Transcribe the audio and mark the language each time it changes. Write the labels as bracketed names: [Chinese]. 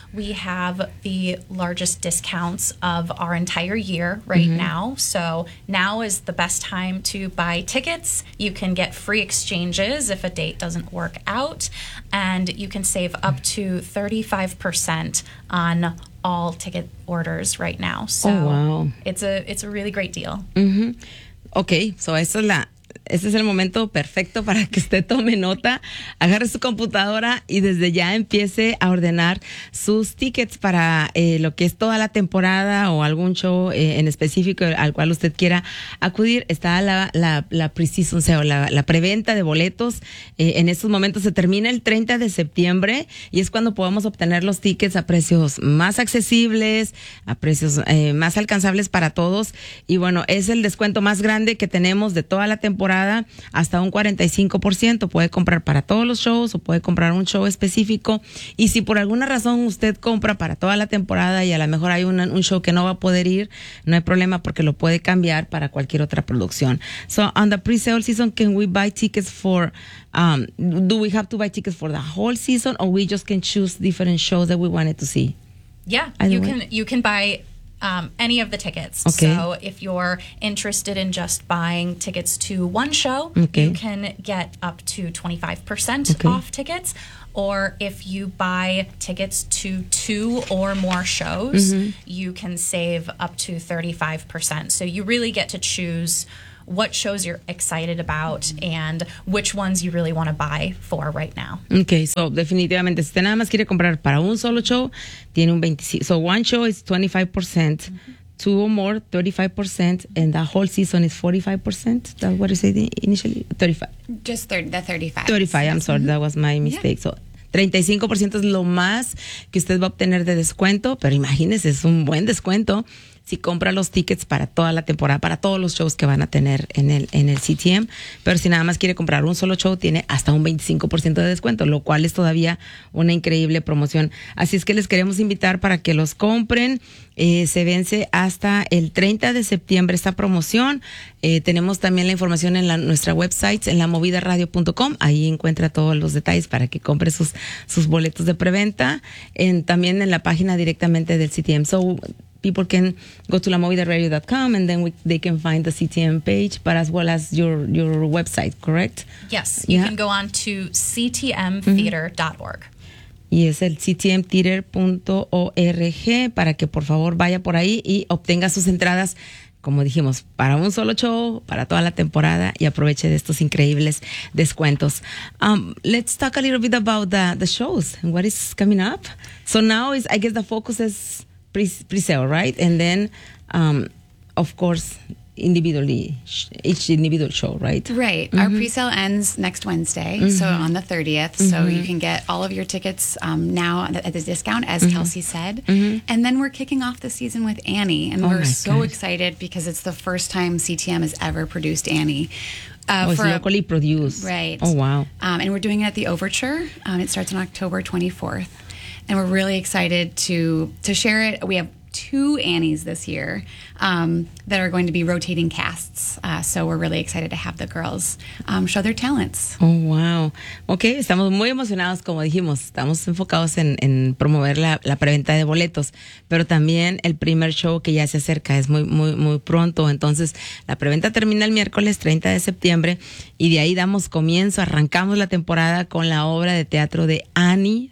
[English] We have the largest discounts of our entire year right mm-hmm. now. So now is the best time to buy tickets. You can get free exchanges if a date doesn't work out, and you can save up to 35% on all ticket orders right now. So oh, wow. It's a really great deal. Mm-hmm. [Spanish] Okay, so este es el momento perfecto para que usted tome nota, agarre su computadora y desde ya empiece a ordenar sus tickets para lo que es toda la temporada o algún show en específico al cual usted quiera acudir. Está la pre-season sale, la preventa de boletos. En estos momentos se termina el 30 de septiembre y es cuando podemos obtener los tickets a precios más accesibles, a precios más alcanzables para todos. Y bueno, es el descuento más grande que tenemos de toda la temporada. Hasta un 45% puede comprar para todos los shows o puede comprar un show específico. Y si por alguna razón usted compra para toda la temporada y a lo mejor hay un show que no va a poder ir, no hay problema porque lo puede cambiar para cualquier otra producción. [English] So on the pre-sale season, can we buy tickets for do we have to buy tickets for the whole season, or we just can choose different shows that we wanted to see? Yeah, you can buy any of the tickets. Okay. So if you're interested in just buying tickets to one show, okay, you can get up to 25% okay off tickets. Or if you buy tickets to two or more shows, mm-hmm, you can save up to 35%. So you really get to choose what shows you're excited about and which ones you really want to buy for right now. [Spanish] Okay, so definitivamente, si usted nada más quiere comprar para un solo show, tiene un 25%. [English] So one show is 25%, mm-hmm, two or more, 35%, and the whole season is 45%. That's what you said initially? 35. Just 30, the 35. 35, I'm sorry, mm-hmm, that was my mistake. [Spanish] Yeah. So 35% es lo más que usted va a obtener de descuento, pero imagínese, es un buen descuento si compra los tickets para toda la temporada, para todos los shows que van a tener en el CTM. Pero si nada más quiere comprar un solo show, tiene hasta un 25% de descuento, lo cual es todavía una increíble promoción. Así es que les queremos invitar para que los compren. Se vence hasta el 30 de septiembre esta promoción. Tenemos también la información en nuestra website, en lamovidaradio.com. Ahí encuentra todos los detalles para que compre sus boletos de preventa. También en la página directamente del CTM. [English] So, people can go to lamovidaradio.com and then they can find the CTM page, but as well as your website, correct? Yes, you can go on to ctmtheater.org. [Spanish] Y es el ctmtheater.org para que por favor vaya por ahí y obtenga sus entradas, como dijimos, para un solo show, para toda la temporada, y aproveche de estos increíbles descuentos. [English] Let's talk a little bit about the shows and what is coming up. So now, is I guess the focus is pre-sale, right? And then, of course, individually, each individual show, right? Right. Mm-hmm. Our pre-sale ends next Wednesday, mm-hmm, so on the 30th. Mm-hmm. So you can get all of your tickets now at the discount, as mm-hmm Kelsey said. Mm-hmm. And then we're kicking off the season with Annie, and oh, we're so excited because it's the first time CTM has ever produced Annie. Locally produced. Right. Oh, wow. And we're doing it at the Overture. It starts on October 24th. And we're really excited to share it. We have two Annies this year that are going to be rotating casts. So we're really excited to have the girls show their talents. Oh, wow. [Spanish] Okay, estamos muy emocionados, como dijimos. Estamos enfocados en promover la preventa de boletos. Pero también el primer show que ya se acerca es muy, muy, muy pronto. Entonces, la preventa termina el miércoles 30 de septiembre. Y de ahí damos comienzo, arrancamos la temporada con la obra de teatro de Annie.